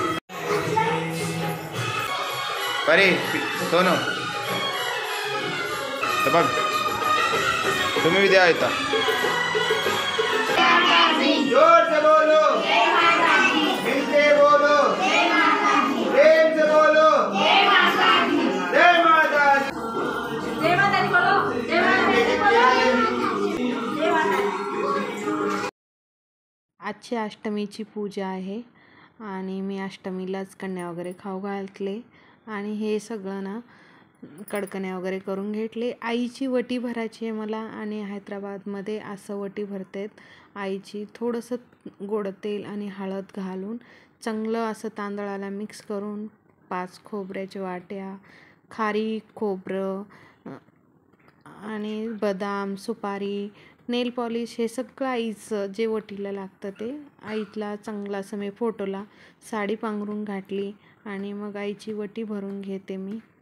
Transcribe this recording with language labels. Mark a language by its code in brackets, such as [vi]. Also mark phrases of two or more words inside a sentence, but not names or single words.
[mr] परी सोनू बघ तुम्ही भी द्या येता. [hi] जोर से बोलो मिलके बोलो प्रेम से बोलो जय माता दी. जय माता दी. जय माता दी बोलो. जय माता दी बोलो. जय माता दी. [mr] आजची अष्टमीची पूजा आहे आणि मी अष्टमीलाच कन्या वगैरे खाऊ घातले आणि हे सगळं ना कडकण्या वगैरे करून घेतले. आईची वटी भरायची आहे मला आणि हैदराबादमध्ये असं वटी भरतात. आईची थोडंसं गोड तेल आणि हळद घालून चांगलं असं तांदळाला मिक्स करून 5 खोबऱ्याच्या वाट्या, खारीक, खोबरं आणि बदाम, सुपारी, [en] nail polish [mr] हे सगळं आईचं जे वटीला लागतं ते आईला चांगलं असं मी फोटोला साडी पांघरून घातली आणि मग आईची वटी भरून घेते मी.